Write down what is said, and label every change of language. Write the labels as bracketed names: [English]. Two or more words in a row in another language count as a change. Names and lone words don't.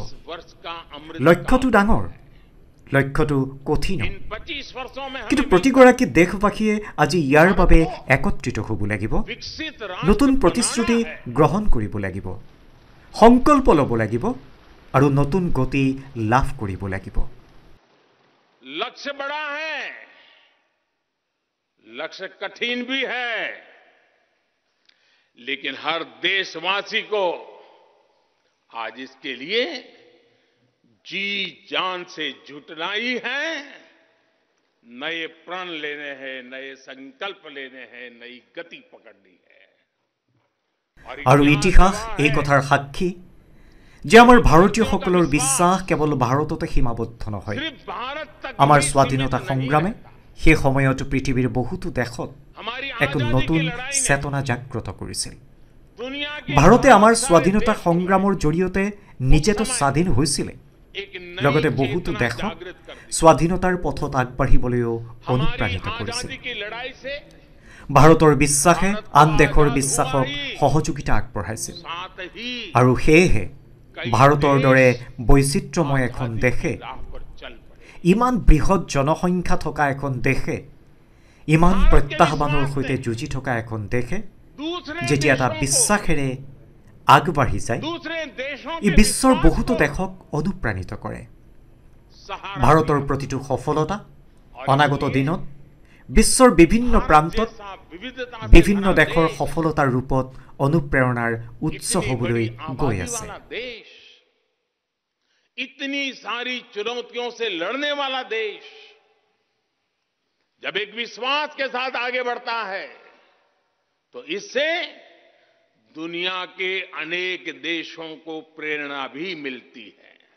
[Assamese] লক্ষ্যটো ডাঙৰ, লক্ষ্যটো কঠিন, কিন্তু প্ৰতিগৰাকী দেশবাসীয়ে আজি ইয়াৰ বাবে একত্ৰিত হ'ব লাগিব। নতুন প্ৰতিশ্ৰুতি গ্ৰহণ কৰিব লাগিব, সংকল্প ল'ব লাগিব আৰু নতুন গতি লাভ কৰিব লাগিব। [Hindi] लक्ष्य बड़ा है, लक्ष्य कठिन भी है, लेकिन हर देशवासी को आज इसके लिए जी जान से जुटना ही है। नए प्रण लेने हैं, नए संकल्प लेने हैं, नई गति पकड़नी है। [Assamese] আৰু ইতিহাস এই কথাৰ সাক্ষী যে আমাৰ ভাৰতীয়সকলৰ বিশ্বাস কেৱল ভাৰততে সীমাবদ্ধ নহয়। [Hindi] सिर्फ भारत तक [Assamese] আমাৰ [Hindi] ही [Assamese] স্বাধীনতা [Hindi] सीमित [Assamese] সংগ্ৰামে সেই সময়ত পৃথিৱীৰ বহুতো দেশত [Hindi] हमारी [Assamese] এক [Hindi] आजादी [Assamese] নতুন [Hindi] की लड़ाई ने [Assamese] চেতনা জাগ্ৰত কৰিছিল। [Hindi] दुनिया के [Assamese] ভাৰতে আমাৰ [Hindi] बहुत सारे [Assamese] স্বাধীনতা [Hindi] देशों [Assamese] সংগ্ৰামৰ জৰিয়তে নিজেতো স্বাধীন হৈছিলে, [Hindi] एक नई [Assamese] লগতে বহুতো [Hindi] चेतना [Assamese] দেশক [Hindi] जागृत कर दी। [Assamese] স্বাধীনতাৰ পথত আগবাঢ়িবলৈও [Hindi] हमारी [Assamese] অনুপ্ৰাণিত কৰিছিল। [Hindi] आजादी की लड़ाई से [Assamese] ভাৰতৰ বিশ্বাসে আন দেশৰ বিশ্বাসক সহযোগিতা আগবঢ়াইছিল [Hindi] साथ ही [Assamese] আৰু সেয়েহে ভাৰতৰ দৰে বৈচিত্ৰ্যময় এখন দেশে, [Hindi] राह पर चल पड़े। [Assamese] ইমান বৃহৎ জনসংখ্যা থকা এখন দেশে, ইমান প্ৰত্যাহ্বানৰ সৈতে যুঁজি থকা এখন দেশে [Hindi] दूसरे [Assamese] যেতিয়া এটা [Hindi] देशों को, [Assamese] বিশ্বাসেৰে আগবাঢ়ি যায়, [Hindi] दूसरे देशों [Assamese] ই [Hindi] के [Assamese] বিশ্বৰ [Hindi] विश्वास [Assamese] বহুতো [Hindi] को [Assamese] দেশক অনুপ্ৰাণিত কৰে। [Hindi] सहारा [Assamese] ভাৰতৰ [Hindi] मिला। [Assamese] প্ৰতিটো সফলতা [Hindi] और [Assamese] অনাগত [Hindi] इसलिए [Assamese] দিনত বিশ্বৰ বিভিন্ন [Hindi] भारत [Assamese] প্ৰান্তত [Hindi] जैसा विविधता से [Assamese] বিভিন্ন [Hindi] भरा [Assamese] দেশৰ [Hindi] देश, [Assamese] সফলতাৰ ৰূপত অনুপ্ৰেৰণাৰ উৎস [Hindi] इतनी [Assamese] হ'বলৈ [Hindi] बड़ी [Assamese] গৈ [Hindi] आबादी [Assamese] আছে। [Hindi] वाला देश, इतनी सारी चुनौतियों से लड़ने वाला देश जब एक विश्वास के साथ आगे बढ़ता है तो इससे दुनिया के अनेक देशों को प्रेरणा भी मिलती है।